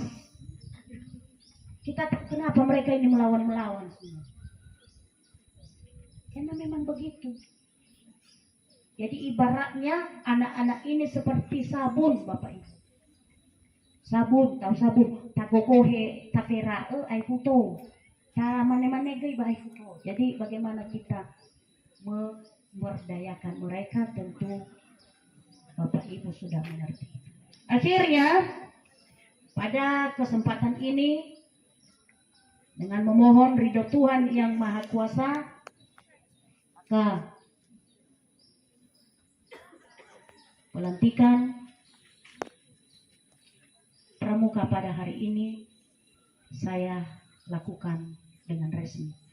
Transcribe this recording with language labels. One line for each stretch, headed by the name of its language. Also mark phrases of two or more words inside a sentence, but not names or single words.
Indonesian: Kita kenapa mereka ini melawan semua? Karena memang begitu. Jadi ibaratnya anak-anak ini seperti sabun, Bapak Ibu. Sabun, tahu sabun?
Tobelo: Takokohe, tapera, ai futo. Ta mane-mane gai ba ai futo.
Indonesian: Jadi bagaimana kita memberdayakan mereka, tentu Bapak Ibu sudah mengerti. Akhirnya pada kesempatan ini dengan memohon ridho Tuhan yang Maha Kuasa, maka pelantikan pramuka pada hari ini saya lakukan dengan resmi.